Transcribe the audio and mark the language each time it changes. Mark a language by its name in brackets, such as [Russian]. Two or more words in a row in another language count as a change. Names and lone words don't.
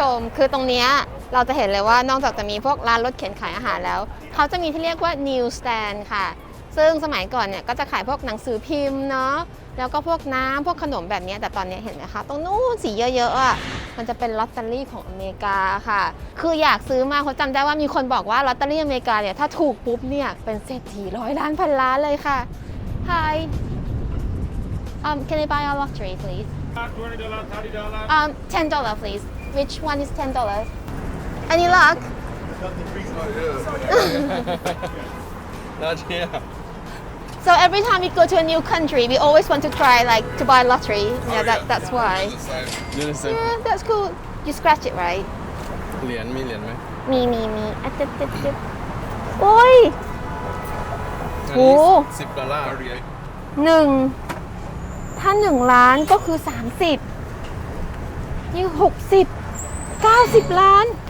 [Thai] มคือตรงนี้เราจะเห็นเลยว่านอกจากจะมีพวกร้านรถเข็นขายอาหารแล้วเขาจะมีที่เรียกว่า [English] news stand [Thai] ค่ะซึ่งสมัยก่อนเนี่ยก็จะขายพวกหนังสือพิมพ์เนาะแล้วก็พวกน้ำพวกขนมแบบนี้แต่ตอนนี้เห็นไหมคะตรงนู้นสีเยอะๆมันจะเป็นลอตเตอรี่ของอเมริกาค่ะคืออยากซื้อมาเพราะจำได้ว่ามีคนบอกว่าลอตเตอรี่อเมริกาเนี่ยถ้าถูกปุ๊บเนี่ยเป็นเศรษฐี100 ล้านพันล้านเลยค่ะ [English] Hi can I buy a lottery please $20, $10 please. Which one is $10? Any luck? Not here. So every time we go to a new country, we always want to try like to buy lottery. Yeah, that's why. Yeah, that's cool. You scratch it, right? [Thai] เหรียญมีเหรียญไหม มีตึ๊บโอ้ยโห $10 ถ้า1 ล้านก็คือ30นี่60 90 ล้าน